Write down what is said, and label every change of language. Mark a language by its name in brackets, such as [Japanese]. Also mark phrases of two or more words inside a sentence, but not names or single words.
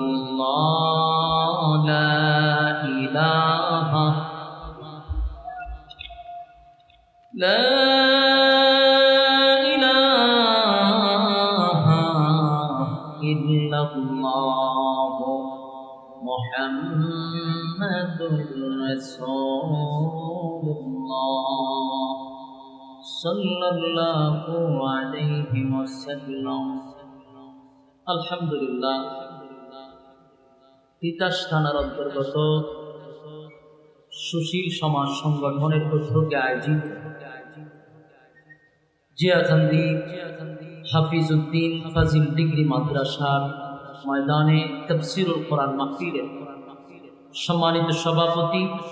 [Arabic] اللہ لا الہ لا الہ الا اللہ محمد رسول اللہ صلی اللہ علیہ وسلم. [Bangla] আলহামদুলিল্লাহ তিতাস থানার অন্তর্গত সুশীল সমাজ সংগঠনের উদ্যোগে আয়োজিত জিয়াকান্দি হাফিজউদ্দিন ফাজিল ডিগ্রি মাদ্রাসার ময়দানে তাফসীরুল কোরআন মাহফিলের সম্মানিত সভাপতি